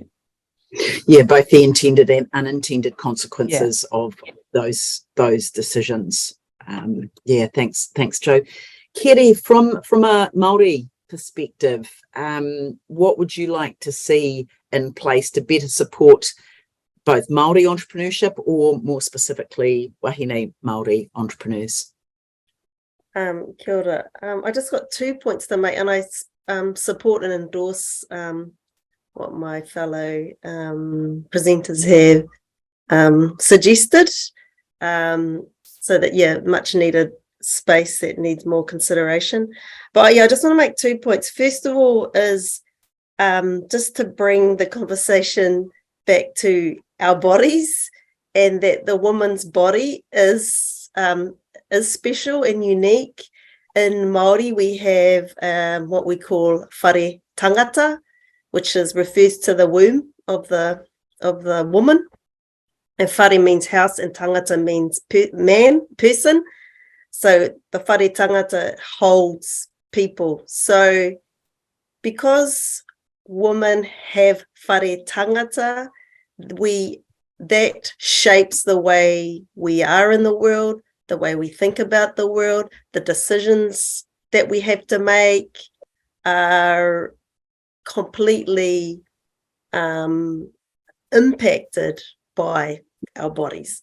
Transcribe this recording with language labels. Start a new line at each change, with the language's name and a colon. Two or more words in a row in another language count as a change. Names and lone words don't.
English: Yeah, both the intended and unintended consequences of those decisions. Thanks, Joe. Kiri, from a Māori perspective, what would you like to see in place to better support both Māori entrepreneurship, or more specifically
Māori: wahine Māori
English: entrepreneurs?
Māori: Kia ora.
English: I just got 2 points to make, and I support and endorse what my fellow presenters have suggested. So that, much needed space that needs more consideration. But I just want to make 2 points. First of all is just to bring the conversation back to our bodies, and that the woman's body is special and unique. In Māori, we have what we call
Māori: whare tangata,
English: which refers to the womb of the woman. And whare means house, and tangata means person. So the
Māori: whare tangata
English: holds people. So because women have
Māori: whare tangata,
English: that shapes the way we are in the world, the way we think about the world. The decisions that we have to make are completely impacted by our bodies.